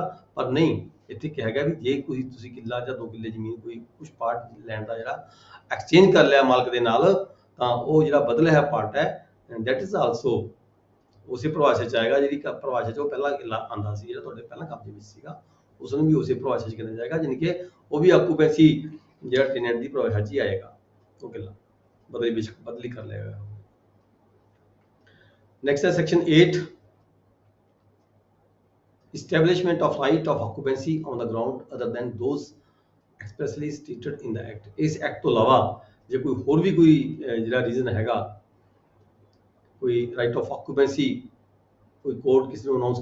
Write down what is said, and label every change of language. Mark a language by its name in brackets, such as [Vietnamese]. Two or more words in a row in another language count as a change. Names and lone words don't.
[Punjabi] ਪਰ ਨਹੀਂ, ਇੱਥੇ ਕਿਹਾ ਗਿਆ ਵੀ ਜੇ ਤੁਸੀਂ ਕਿੱਲਾ ਜਾਂ 2 ਕਿੱਲੇ ਜ਼ਮੀਨ ਕੋਈ ਕੁਝ ਪਾਰਟ ਲੈਣ ਦਾ ਜਿਹੜਾ ਐਕਸਚੇਂਜ ਕਰ ਲਿਆ ਮਾਲਕ ਦੇ ਨਾਲ, ਤਾਂ ਉਹ ਜਿਹੜਾ ਬਦਲਿਆ ਹੈ ਪਾਰਟ ਹੈ [English] that is also [Punjabi] ਉਸੇ ਪਰਿਭਾਸ਼ਾ 'ਚ ਆਏਗਾ ਜਿਹੜੀ ਪਰਿਭਾਸ਼ਾ 'ਚ ਉਹ ਪਹਿਲਾਂ ਕਿੱਲਾ ਆਉਂਦਾ ਸੀ ਜਿਹੜਾ ਤੁਹਾਡੇ ਪਹਿਲਾਂ ਕਬਜ਼ੇ ਵਿੱਚ ਸੀਗਾ, ਉਸ ਨੂੰ ਵੀ ਉਸੇ ਪਰਿਭਾਸ਼ਾ 'ਚ ਗਿਣਿਆ ਜਾਏਗਾ, ਜਾਣੀ ਕਿ ਉਹ ਵੀ ਆਕੂਪੈਂਸੀ ਜਿਹੜਾ ਟੈਨੈਂਟ ਦੀ ਪਰਿਭਾਸ਼ਾ 'ਚ ਹੀ ਆਏਗਾ, ਉਹ ਕਿੱਲਾ ਬਦਲੀ ਕਰ ਲਏਗਾ। ਨੈਕਸਟ ਹੈ ਸੈਕਸ਼ਨ 8, [English] establishment of right of occupancy on the ground other than those expressly stated in the act। [Punjabi] ਇਸ ਐਕਟ ਤੋਂ ਇਲਾਵਾ ਜੇ ਕੋਈ ਹੋਰ ਵੀ ਕੋਈ ਜਿਹੜਾ ਰੀਜ਼ਨ ਹੈਗਾ, ਕੋਈ [English] right of occupancy [Punjabi] ਕੋਈ ਕੋਰਟ ਕਿਸੇ ਨੂੰ ਅਨਾਉਂਸ